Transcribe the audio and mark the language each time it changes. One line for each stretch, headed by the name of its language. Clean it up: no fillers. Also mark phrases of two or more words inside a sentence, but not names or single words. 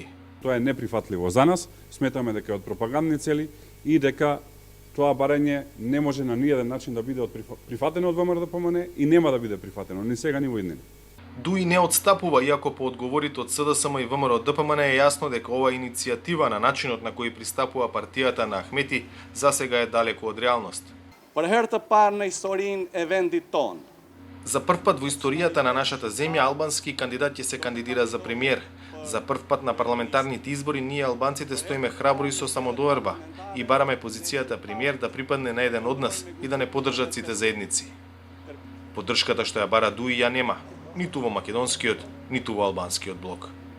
Macedonian: Тоа е неприфатливо за нас, сметаме дека е од пропагандни цели и дека тоа барање не може на ниеден начин да биде прифатено од ВМРО ДПМН и нема да биде прифатено ни сега ни во иднина. ДУИ не отстапува, иако по одговорите од СДСМ и ВМРО ДПМН е јасно дека оваа иницијатива на начинот на кој пристапува партијата на Ахмети засега е далеку од реалност.
Albanian: Për herë të parë në historinë e vendit tonë.
Macedonian: За прв пат во историјата на нашата земја албански кандидат ќе се кандидира за премиер. За прв пат на парламентарните избори ние албанците стоиме храбро и со самодоверба и бараме позицијата премиер да припадне на еден од нас и да не поддржат сите заедници. Поддршката што ја бара ДУИ ја нема, ниту во македонскиот, ниту во албанскиот блок.